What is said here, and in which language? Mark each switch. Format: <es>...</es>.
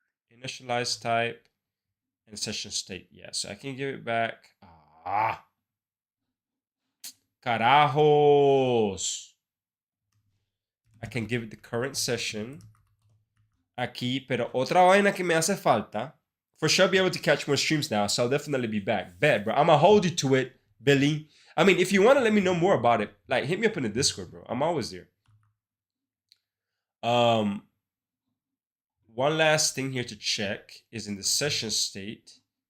<en>Initialize type and session state. Yeah, so I can give it back.</en> <es>Ah, carajos.</es> <en>I can give it the current session.</en> <es>Aquí, pero otra vaina que me hace falta.</es> <en>For sure, I'll be able to catch more streams now, so I'll definitely be back. Bet, bro. I'm gonna hold you to it, Billy. I mean, if you want to let me know more about it, like, hit me up in the Discord, bro. I'm always there. One last thing here to check is in the session state.</en>